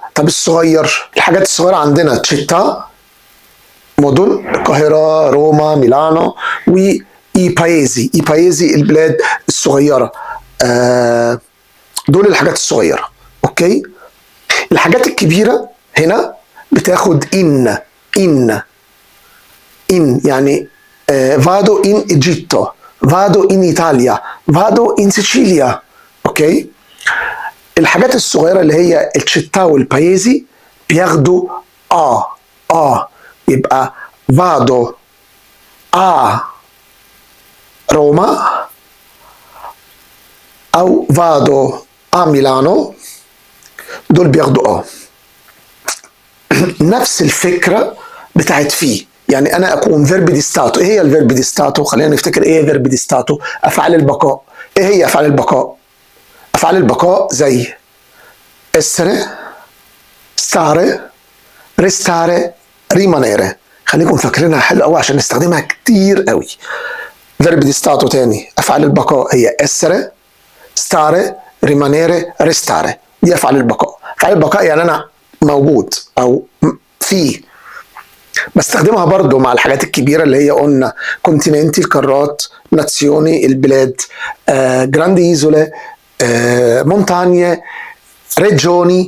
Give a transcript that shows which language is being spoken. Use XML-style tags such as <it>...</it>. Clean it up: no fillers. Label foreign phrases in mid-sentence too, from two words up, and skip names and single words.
<ar>طب الصغير، الحاجات الصغيره عندنا تشيتا مدن، القاهره، روما، ميلانو، واي بايزي البلاد الصغيره. دول الحاجات الصغيره. اوكي، الحاجات الكبيره هنا بتاخد ان يعني</ar> <it>vado in Egitto, vado in Italia, vado in Sicilia.</it> <ar>اوكي، الحاجات الصغيره اللي هي التشيتا والبايزي بياخدوا يبقى</ar> <it>vado a Roma</it> <ar>او</ar> <it>vado a Milano.</it> <ar>دول بياخدوا نفس الفكره بتاعت فيه. يعني انا اكون</ar> <it>verbi di stato.</it> <ar>ايه هي</ar> <it>i verbi di stato?</it> <ar>خلينا نفتكر ايه</ar> <it>verbi di stato.</it> <ar>افعال البقاء. ايه هي افعال البقاء؟ افعال البقاء زي</ar> <it>essere، stare، restare، rimanere.</it> <ar>خليكم فاكرينها حلو قوي عشان نستخدمها كتير قوي.</ar> <it>verbi di stato</it> <ar>تاني، افعال البقاء هي</ar> <it>essere، stare، rimanere، restare.</it> <ar>دي افعال البقاء. افعال البقاء يعني انا موجود او في. بستخدمها برضو مع الحاجات الكبيرة اللي هي قلنا كونتيننتي القارات، نازيوني البلاد،</ar> <it>grandi isole, montagne, regioni.</it>